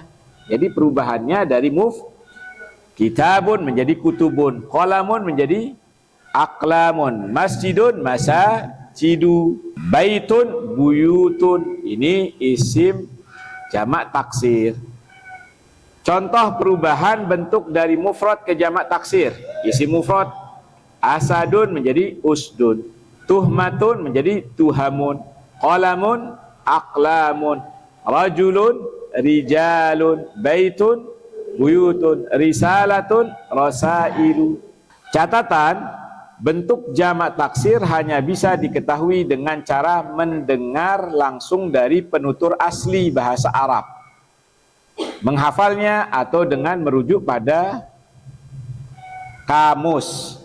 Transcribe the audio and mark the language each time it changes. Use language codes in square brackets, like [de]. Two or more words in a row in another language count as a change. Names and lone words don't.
[id] Jadi perubahannya dari kitabun menjadi kutubun, qalamun menjadi aqlamun, [ar] مسجد مساجد، بيت بيوت. [id] Ini isim jamak taksir. Contoh perubahan bentuk dari mufrad ke jamak taksir. Isim mufrad asadun menjadi usdun, tuhmatun menjadi tuhamun, [ar] قلم أقلام, رجل رجال، بيت بيوت، رسالة رسائل. [id] Catatan, bentuk jamak taksir hanya bisa diketahui dengan cara mendengar langsung dari penutur asli bahasa Arab, menghafalnya atau dengan merujuk pada kamus.